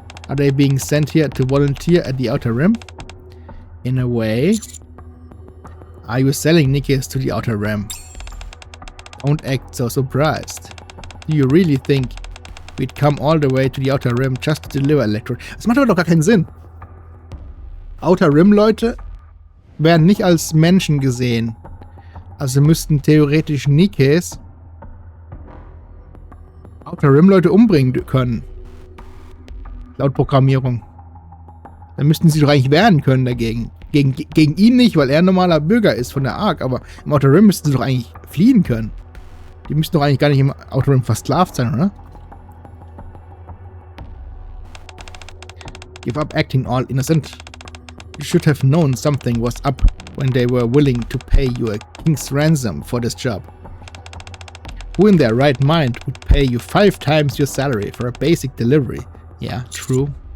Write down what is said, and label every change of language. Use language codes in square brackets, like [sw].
[en] Are they being sent here to volunteer at the Outer Rim? In a way. Are you selling Nikkes to the Outer Rim? Don't act so surprised. Do you really think we'd come all the way to the Outer Rim just to deliver electronics? [de] Das macht aber doch gar keinen Sinn. Outer Rim Leute werden nicht als Menschen gesehen. Also müssten theoretisch Nikkes Outer Rim Leute umbringen können. Laut Programmierung. Dann müssten sie doch eigentlich wehren können dagegen. Gegen ihn nicht, weil er ein normaler Bürger ist von der Ark, aber im Outer Rim müssten sie doch eigentlich fliehen können. Die müssten doch eigentlich gar nicht im Outer Rim versklavt sein, oder? [en] Give up acting all innocent. You should have known something was up when they were willing to pay you a king's ransom for this job. Who in their right mind would pay you 5 times your salary for a basic delivery? Yeah, true.